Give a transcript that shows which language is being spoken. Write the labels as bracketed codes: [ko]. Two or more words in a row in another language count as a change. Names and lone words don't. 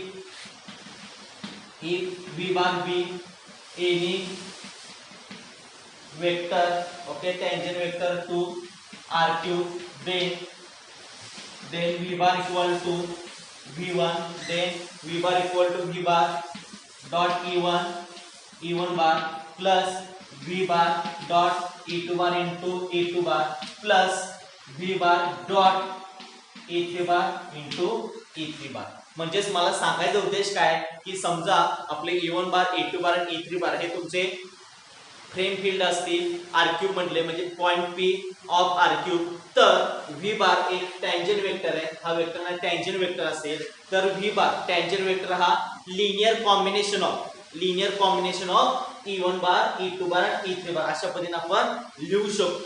[en] if V bar be any vector, okay, tangent vector to R cube, then V bar equal to V1, then V bar equal to V bar dot E1 bar plus V bar dot E2 bar into E2 bar plus V bar dot E3 bar into E3 bar. [mr] म्हणजेच मला सांगायचा उद्देश काय की समजा आपले [en] E1 bar E2 bar [mr] आणि [en] E3 bar [mr] हे तुमचे [en] frame field [mr] असतील [en] R cube [mr] म्हटले म्हणजे [en] point P of R cube, [mr] तर [en] V bar [mr] एक [en] tangent vector [mr] आहे. हा वेक्टर ना [en] tangent vector [mr] असेल तर [en] V bar tangent vector [mr] हा [en] linear combination of E1 bar E2 bar [mr] आणि [en] E3 bar [mr] अशा पद्धतीने आपण लिहू शकतो.